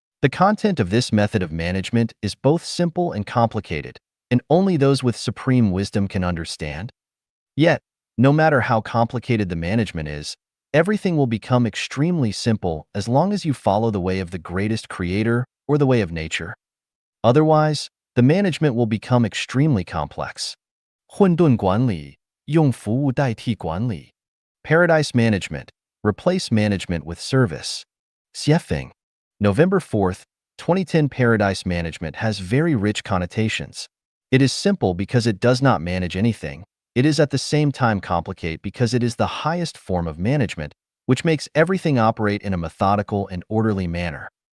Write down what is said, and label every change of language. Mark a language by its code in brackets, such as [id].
[en] The content of this method of management is both simple and complicated, and only those with supreme wisdom can understand. Yet, no matter how complicated the management is, everything will become extremely simple as long as you follow the way of the greatest creator or the way of nature. Otherwise, the management will become extremely complex. [zh] 混沌管理，用服务代替管理. [en] Paradise management, replace management with service. Xuefeng. November 4th, 2010. Paradise management has very rich connotations. It is simple because it does not manage anything. It is at the same time complicated because it is the highest form of management, which makes everything operate in a methodical and orderly manner.